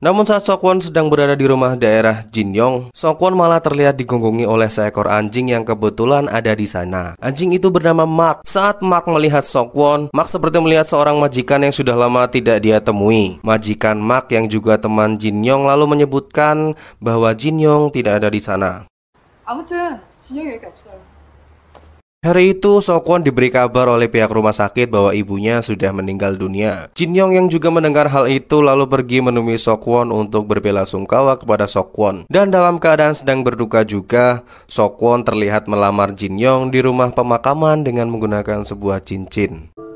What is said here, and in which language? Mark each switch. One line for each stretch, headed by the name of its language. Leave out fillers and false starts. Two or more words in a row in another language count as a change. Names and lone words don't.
Indonesian: Namun saat Seokwon sedang berada di rumah daerah Jin Young, Seokwon malah terlihat digonggongi oleh seekor anjing yang kebetulan ada di sana. Anjing itu bernama Mark. Saat Mark melihat Seokwon, Mark seperti melihat seorang majikan yang sudah lama tidak dia temui. Majikan Mark yang juga teman Jin Young lalu menyebutkan bahwa Jin Young tidak ada di sana.
Korean: 아무튼 진영이 여기 없어요.
Indonesian: Hari itu, Seokwon diberi kabar oleh pihak rumah sakit bahwa ibunya sudah meninggal dunia. Jin Young yang juga mendengar hal itu lalu pergi menemui Seokwon untuk berbelasungkawa kepada Seokwon. Dan dalam keadaan sedang berduka juga, Seokwon terlihat melamar Jin Young di rumah pemakaman dengan menggunakan sebuah cincin.